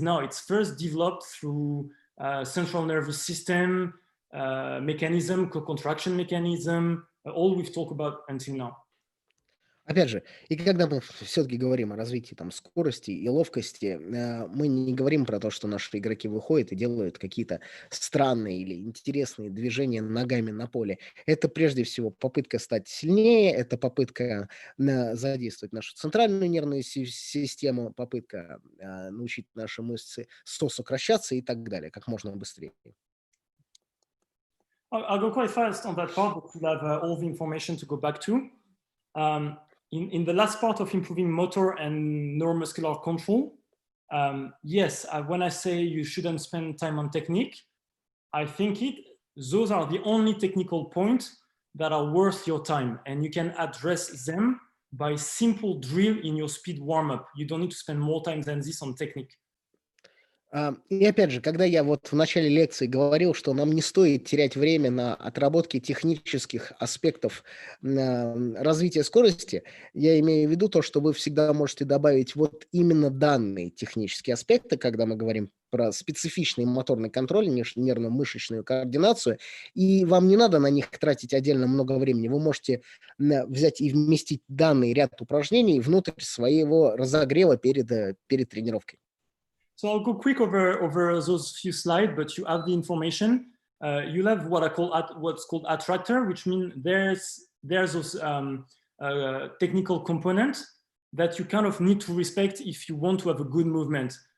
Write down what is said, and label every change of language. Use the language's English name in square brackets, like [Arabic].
[English] No, it's first developed through central nervous system mechanism, co-contraction mechanism, all we've talked about until now. [Russian] Опять же, и когда мы все-таки говорим о развитии там скорости и ловкости, мы не говорим про то, что наши игроки выходят и делают какие-то странные или интересные движения ногами на поле. Это прежде всего попытка стать сильнее, это попытка задействовать нашу центральную нервную систему, попытка научить наши мышцы сосокращаться и так далее, как можно быстрее. [English] I'll go quite fast on that part, but we'll have all the information to go back to. In the last part of improving motor and neuromuscular control, yes, when I say you shouldn't spend time on technique, I think those are the only technical points that are worth your time, and you can address them by simple drill in your speed warm-up. You don't need to spend more time than this on technique. [Russian] И опять же, когда я вот в начале лекции говорил, что нам не стоит терять время на отработке технических аспектов развития скорости, я имею в виду то, что вы всегда можете добавить вот именно данные технические аспекты, когда мы говорим про специфичный моторный контроль, нервно-мышечную координацию, и вам не надо на них тратить отдельно много времени. Вы можете взять и вместить данный ряд упражнений внутрь своего разогрева перед тренировкой. [English] So I'll go quick over those few slides, but you have the information. You'll have what I call what's called attractor, which means there's those technical components that you kind of need to respect if you want to have a good movement.